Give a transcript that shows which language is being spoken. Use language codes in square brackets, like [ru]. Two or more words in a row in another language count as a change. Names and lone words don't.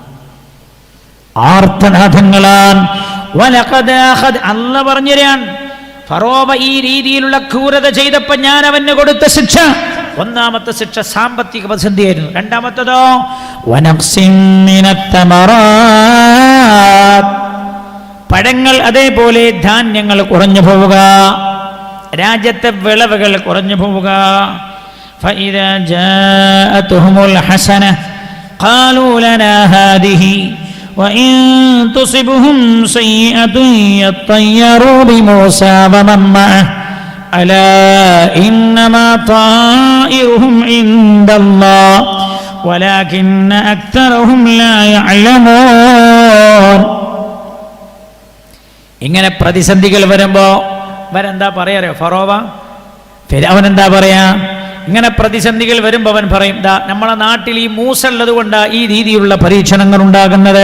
[ml] അല്ല പറഞ്ഞുതരാൻ, ഫറോവ ഈ രീതിയിലുള്ള ക്രൂരത ചെയ്തപ്പോൾ ഞാൻ അവന് കൊടുത്ത ശിക്ഷ, ഒന്നാമത്തെ ശിക്ഷ സാമ്പത്തിക പ്രതിസന്ധിയായിരുന്നു. രണ്ടാമത്തതോ പഴങ്ങൾ, അതേപോലെ ധാന്യങ്ങൾ കുറഞ്ഞു പോവുക, രാജ്യത്തെ വിളവുകൾ കുറഞ്ഞു പോവുക. [ar] فإذا جاءتهم الحسنة قالوا لنا هذه وإن تصبهم سيئة يطيروا بموسى ومن معه ألا إنما طائرهم عند الله ولكن أكثرهم لا يعلمون. [ml] ഇങ്ങനെ പ്രതിസന്ധികൾ വരുമ്പോ അവരെന്താ പറയാറിയോ? ഫിർഔൻ എന്താ പറയാ? ഇങ്ങനെ പ്രതിസന്ധികൾ വരുമ്പോ അവൻ പറയും, ദാ നമ്മളെ നാട്ടിൽ ഈ മൂസ ഉള്ളത് കൊണ്ടാ ഈ രീതിയിലുള്ള പരീക്ഷണങ്ങൾ ഉണ്ടാകുന്നത്.